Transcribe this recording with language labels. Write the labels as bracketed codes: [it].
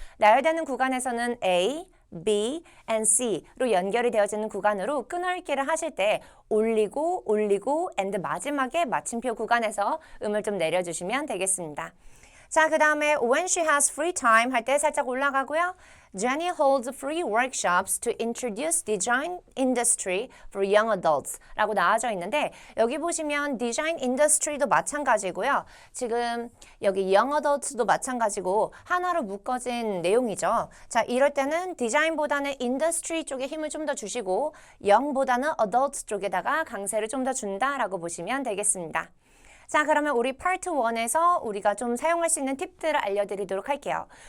[ko] 나열되는 구간에서는 [en] A, B, and C [ko] 로 연결이 되어지는 구간으로 끊어읽기를 하실 때 올리고 and 마지막에 마침표 구간에서 음을 좀 내려주시면 되겠습니다. 자, 그 다음에 [en] when she has free time [ko] 할 때 살짝 올라가고요. [en] Jenny holds free workshops to introduce design industry for young adults [ko] 라고 나와져 있는데 여기 보시면 design industry도 마찬가지고요. 지금 여기 young adults도 마찬가지고 하나로 묶어진 내용이죠. 자, 이럴 때는 디자인보다는 industry 쪽에 힘을 좀 더 주시고 young보다는 adult 쪽에다가 강세를 좀 더 준다라고 보시면 되겠습니다. 자, 그러면 우리 파트 1에서 우리가 좀 사용할 수 있는 팁들을 알려드리도록 할게요.